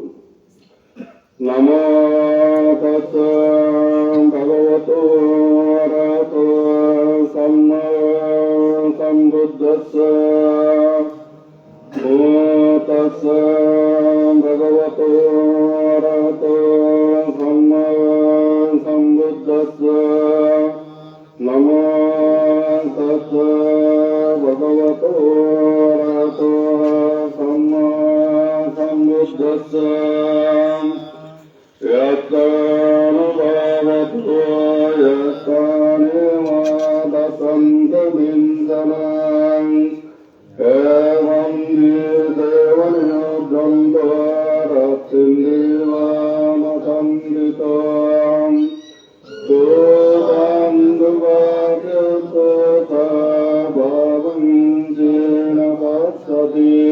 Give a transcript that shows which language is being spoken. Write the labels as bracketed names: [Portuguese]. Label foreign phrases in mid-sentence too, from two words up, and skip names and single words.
[Pali] নমো তস্যা ভগবতো অরহতো সম্মা সম্বুদ্ধস্য নমো তস্যা ভগবতো অরহতো সম্মা সম্বুদ্ধস্য নমো তস্যা भगवतो अरहतो सम्मा सम्बुद्धस्स यत्तानुभावतो यत्तानिमादसन्तु विन्दनाम् एवं देवनियो ब्रह्मरत्तिन्देवामसंविताम् सोऽबन्धुवाक्यसोता भावञ्जेन पश्यति